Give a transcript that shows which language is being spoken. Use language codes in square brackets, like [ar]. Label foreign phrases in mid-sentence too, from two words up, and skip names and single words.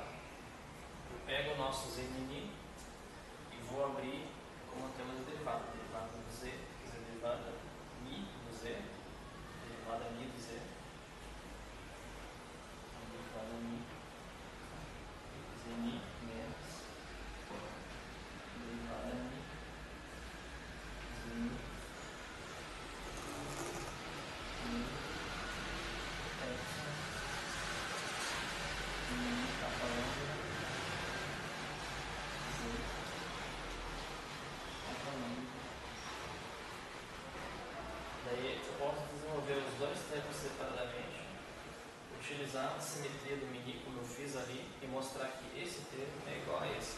[pt] Eu pego o nosso Z mini e vou abrir como temos a derivada. Derivada do Z, quer dizer, derivada mi do Z, derivada mi do Z, derivada mi, Z mi menos, derivada mi, Z mi, mi, epsilon, mi está falando, Z está falando. Daí eu posso desenvolver os dois termos separadamente, utilizar a simetria do mini como eu fiz ali e mostrar que esse termo é igual a esse.